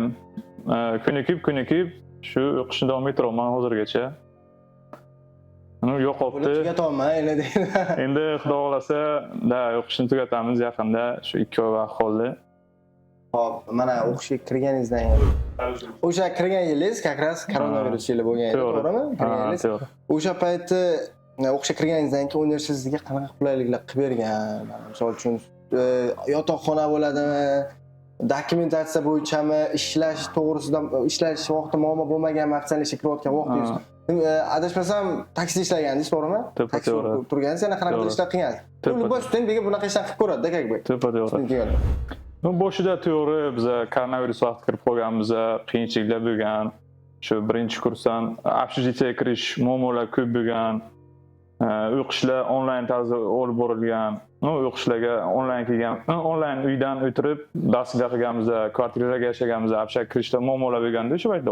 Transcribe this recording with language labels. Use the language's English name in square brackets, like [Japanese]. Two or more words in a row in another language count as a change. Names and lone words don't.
[Uzbek] Ko'nikib shu o'qishni davom ettiraman hozirgacha. Yo'qoldi. Tugatolmay endi. Endi Xudo xolasa, o'qishni tugatamiz yaqinda, shu 2 oy vaqt qoldi. Xo'p, mana o'qishga kirganingizdan o'sha kirgan yilingiz [Russian] как раз [Uzbek] koronavirus yili bo'lgan edi, to'g'rimi? Kirganingiz. O'sha paytda o'qishga kirganingizdan keyin universitet sizga qanaqa qulayliklar qilib bergan? Misol uchun yotoqxona bo'ladimi? Dokumentatsiya bo'yichami, ishlash to'g'risida, ishlash vaqti muammo bo'lmaganmi, ofitsiallikka kirayotgan vaqtingiz? Adashmasam taksi ishlaganingiz, to'g'rimi? Taksi turganingiz, yana qanaqa ishlar qilgansiz? Bu studentga bunaqa ishlar qilib ko'radi-da, [Russian] как бы. [Uzbek] To'g'ri. Boshida to'g'ri biz koronavirus vaqti kirib qolganmiz, qiyinchiliklar bo'lgan. Shu birinchi kursdan общежитиеga kirish muammolar ko'p bo'lgan. O'qishlar onlayn tarzda olib borilgan. O'qishlarga onlayn kelgan, onlayn uydan o'tirib darslar qilganmiz, kvartiralarga yashaganmiz, общак kirishda muammolar bo'lganda o'sha paytda